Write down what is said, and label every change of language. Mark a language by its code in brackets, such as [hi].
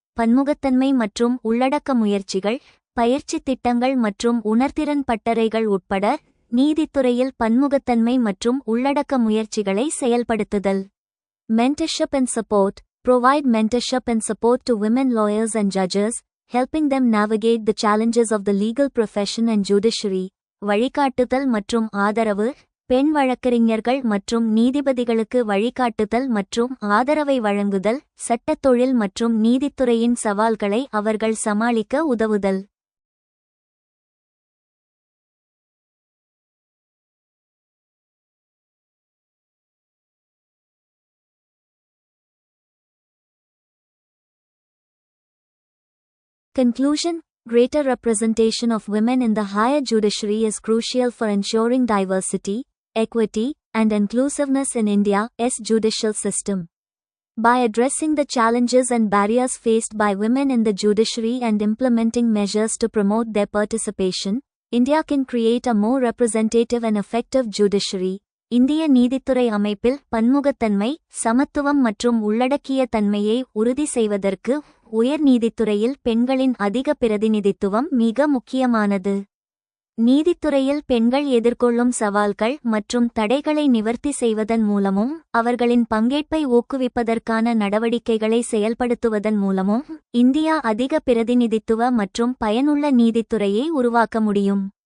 [ta] பன்முகத்தன்மை மற்றும் உள்ளடக்க முயற்சிகள், பயிற்சி திட்டங்கள் மற்றும் உணர்திறன் பட்டறைகள் உட்பட நீதித்துறையில் பன்முகத்தன்மை மற்றும் உள்ளடக்க முயற்சிகளை செயல்படுத்துதல். [en] Mentorship and support. Provide mentorship and support to women lawyers and judges, helping them navigate the challenges of the legal profession and judiciary. [ta] வழிகாட்டுதல் மற்றும் ஆதரவு. பெண் வழக்கறிஞர்கள் மற்றும் நீதிபதிகளுக்கு வழிகாட்டுதல் மற்றும் ஆதரவை வழங்குதல், சட்டத் தொழில் மற்றும் நீதித்துறையின் சவால்களை அவர்கள் சமாளிக்க உதவுதல். [en] Conclusion. Greater representation of women in the higher judiciary is crucial for ensuring diversity, equity, and inclusiveness in India's judicial system. By addressing the challenges and barriers faced by women in the judiciary and implementing measures to promote their participation, India can create a more representative and effective judiciary. [ta] இந்திய நீதித்துறை அமைப்பில் பன்முகத்தன்மை, சமத்துவம் மற்றும் உள்ளடக்கிய தன்மையை உறுதி செய்வதற்கு உயர் நீதித்துறையில் பெண்களின் அதிக பிரதிநிதித்துவம் மிக முக்கியமானது. நீதித்துறையில் பெண்கள் எதிர்கொள்ளும் சவால்கள் மற்றும் தடைகளை நிவர்த்தி செய்வதன் மூலமும் அவர்களின் பங்கேற்பை ஊக்குவிப்பதற்கான நடவடிக்கைகளை செயல்படுத்துவதன் மூலமும் இந்தியா அதிக பிரதிநிதித்துவ மற்றும் பயனுள்ள நீதித்துறையை உருவாக்க முடியும்.